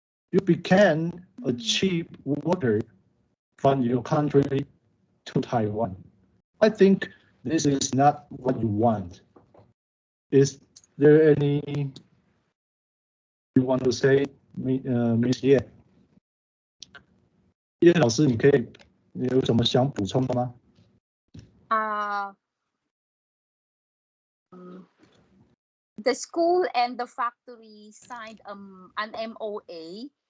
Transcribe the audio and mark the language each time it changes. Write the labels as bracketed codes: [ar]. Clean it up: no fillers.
[en] You became a cheap worker from your country to Taiwan. I think this is not what you want. Is there any you want to say, Miss Ye? [zh] 叶老师，你有什么想补充的吗？ [en] The school and the factory signed an MOA.